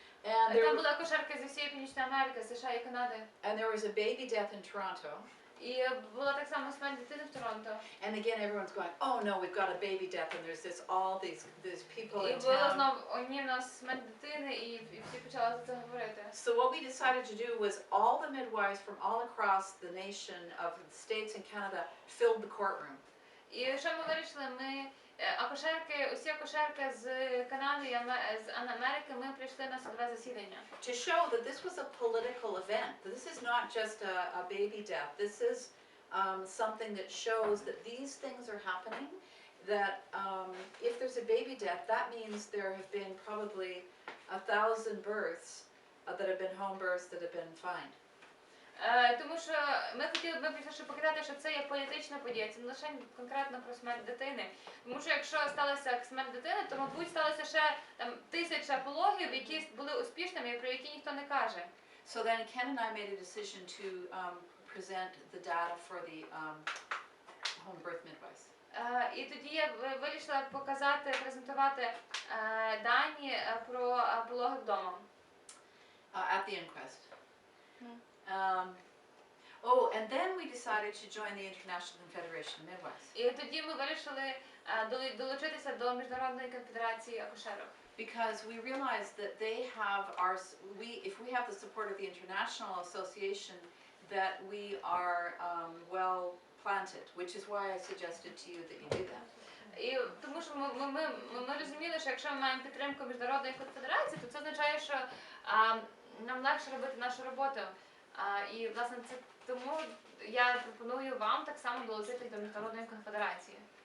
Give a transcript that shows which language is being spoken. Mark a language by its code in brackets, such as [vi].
[uk] Там були акушерки зі всієї Північної Америки, США і Канади. [en] And there was a baby death in Toronto. [uk] І була так само смерть дитини в Торонто. [en] And again everyone's going, oh no, we've got a baby death, and there's these people [uk] І [en] in [uk] було [en] town. [uk] знов одні в нас смерть дитини, і всі почали за це говорити. [en] So what we decided to do was all the midwives from all across the nation of the States and Canada filled the courtroom. [uk] І що ми вирішили? Ми усі акушерки з Канади і з Америки, ми прийшли на судове засідання. [en] To show that this was a political event. This is not just a baby death. This is something that shows that these things are happening. That if there's a baby death, that means there have been probably 1,000 births that have been home births that have been fine. [uk] Тому що ми хотіли б більше показати, що це є політична подія, це не лише конкретно про смерть дитини. Тому що якщо сталася смерть дитини, то, мабуть, сталося ще там 1000 пологів, які були успішними і про які ніхто не каже. [en] So then Ken and I made a decision to present the data for the home birth midwives. [uk] І тоді я вирішила показати, презентувати дані про пологи вдома. [en] At the inquest. Oh, and then we decided to join the International Confederation of Midwives. [uk] І тоді ми вирішили долучитися до Міжнародної конфедерації акушерок. [en] Because we realized that they have if we have the support of the International Association, that we are well planted, which is why I suggested to you that you do that. [uk] І тому що ми розуміли, що якщо ми маємо підтримку Міжнародної конфедерації, то це означає, що нам легше робити нашу роботу. І, власне, це тому я пропоную вам так само долучитись до Міжнародної конфедерації.